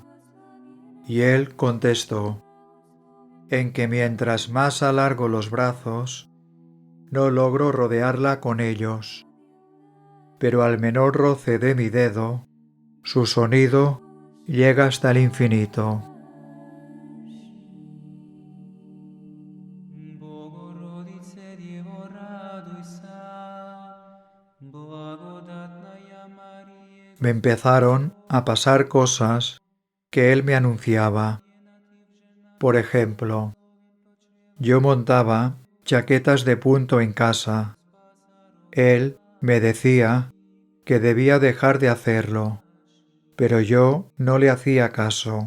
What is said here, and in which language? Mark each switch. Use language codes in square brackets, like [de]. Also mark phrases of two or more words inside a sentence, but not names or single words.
[es] Y él contestó: «En que mientras más alargo los brazos, no logro rodearla con ellos, pero al menor roce de mi dedo, su sonido llega hasta el infinito». [cu] Богородице, Дево, радуйся, благодатная Мария, [es] Me empezaron a pasar cosas que él me anunciaba. Por ejemplo, yo montaba chaquetas de punto en casa. Él me decía que debía dejar de hacerlo, pero yo no le hacía caso.